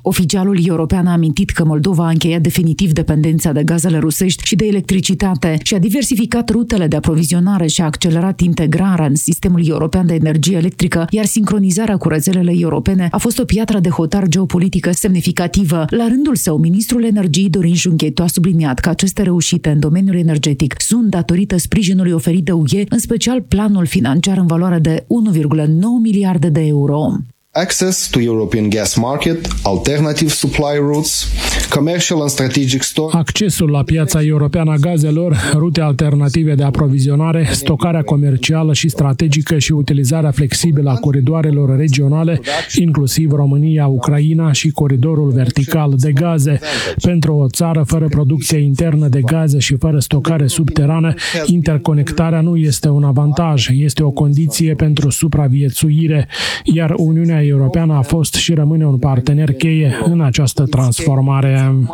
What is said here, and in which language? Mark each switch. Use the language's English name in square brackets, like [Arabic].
[Romanian] Oficialul european a amintit că Moldova a încheiat definitiv dependența de gazele rusești și de electricitate și a diversificat rutele de aprovizionare și a accelerat integrarea în sistemul european de energie electrică, iar sincronizarea cu rețelele europene a fost o piatră de hotar geopolitică semnificativă. La rândul său, ministrul energiei Dorin Junghetu a subliniat că aceste reușite în domeniul energetic sunt datorită sprijinului oferit de UE, în special planul financiar în valoare de 1,9 miliarde de euro. [English] Access to European gas market, alternative supply routes, commercial and strategic storage. [Romanian] Accesul la piața europeană a gazelor, rute alternative de aprovizionare, stocarea comercială și strategică și utilizarea flexibilă a coridoarelor regionale, inclusiv România, Ucraina și coridorul vertical de gaze. Pentru o țară fără producție internă de gaze și fără stocare subterană, interconectarea nu este un avantaj, este o condiție pentru supraviețuire, iar Uniunea Europeană a fost și rămâne un partener cheie în această transformare.